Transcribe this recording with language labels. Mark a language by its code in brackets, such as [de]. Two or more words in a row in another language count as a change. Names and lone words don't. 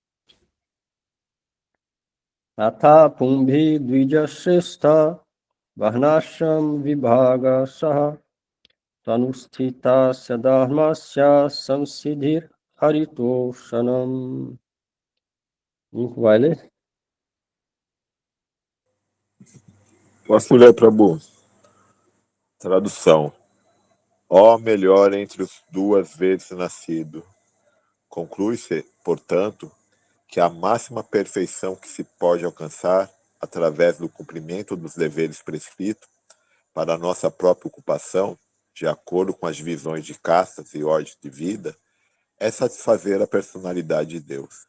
[sa] अतः पुम्भिः द्विजश्रेष्ठा वर्णाश्रम विभागशः स्वनुष्ठितस्य धर्मस्य संसिद्धिः हरितोषणम्. [pt] Vai ler? Posso ler, Prabhu? Tradução. Ó melhor entre os duas vezes nascido. Conclui-se, portanto, que a máxima perfeição que se pode alcançar através do cumprimento dos deveres prescritos para a nossa própria ocupação, de acordo com as visões de castas e ordens de vida, é satisfazer a personalidade de Deus.